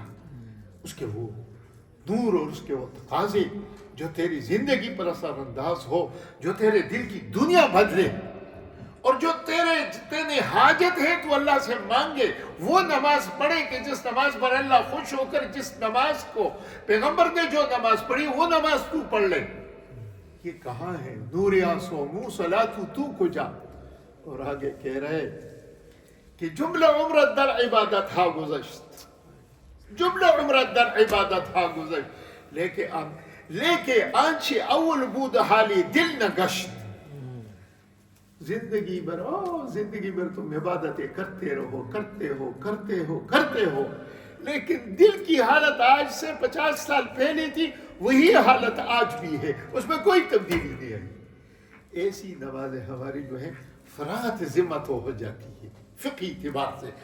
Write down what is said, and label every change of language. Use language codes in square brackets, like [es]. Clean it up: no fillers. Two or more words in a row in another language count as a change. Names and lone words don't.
[ur] اس کے وہ نور اور اس کے وہ تقاضے جو تیری زندگی پر اثر انداز ہو، جو تیرے دل کی دنیا بدلے اور جو تیرے جتنے حاجت ہے تو اللہ سے مانگے، وہ نماز پڑھے کہ جس نماز پر اللہ خوش ہو کر جس نماز کو پیغمبر نے جو نماز پڑھی وہ نماز تو پڑھ لے. یہ کہاں ہے [fa] نور آسوم صلاۃ تو کجا. [ur] اور آگے کہہ رہے کہ [fa] جملہ عمرت در عبادت ہا گزشت، جملہ عمرت در عبادت ہا گزشت، لیکن آنچه اول بود حالی دل نگشت. [ur] زندگی بھر تم عبادتیں کرتے ہو لیکن دل کی حالت آج سے 50 سال پہلے تھی، وہی حالت آج بھی ہے، اس میں کوئی تبدیلی نہیں ہے. ایسی نمازیں ہماری جو ہیں فراغت ذمت ہو جاتی ہے فقہی اعتبار سے.